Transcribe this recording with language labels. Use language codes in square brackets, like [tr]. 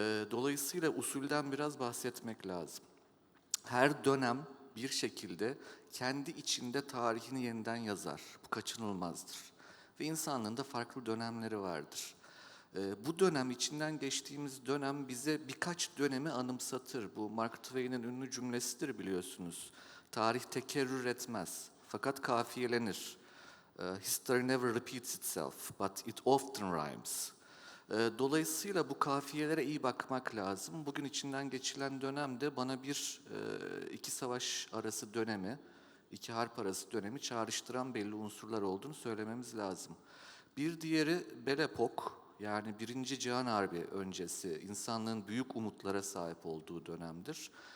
[tr] Dolayısıyla usulden biraz bahsetmek lazım. Her dönem bir şekilde kendi içinde tarihini yeniden yazar. Bu kaçınılmazdır. Ve insanlığın da farklı dönemleri vardır. Bu dönem, içinden geçtiğimiz dönem bize birkaç dönemi anımsatır. Bu Mark Twain'in ünlü cümlesidir biliyorsunuz. Tarih tekerrür etmez, fakat kafiyelenir. [en] History never repeats itself, but it often rhymes. [tr] Dolayısıyla bu kafiyelere iyi bakmak lazım. Bugün içinden geçilen dönemde bana iki savaş arası dönemi, iki harp arası dönemi çağrıştıran belli unsurlar olduğunu söylememiz lazım. Bir diğeri Belle Époque, yani Birinci Cihan Harbi öncesi insanlığın büyük umutlara sahip olduğu dönemdir.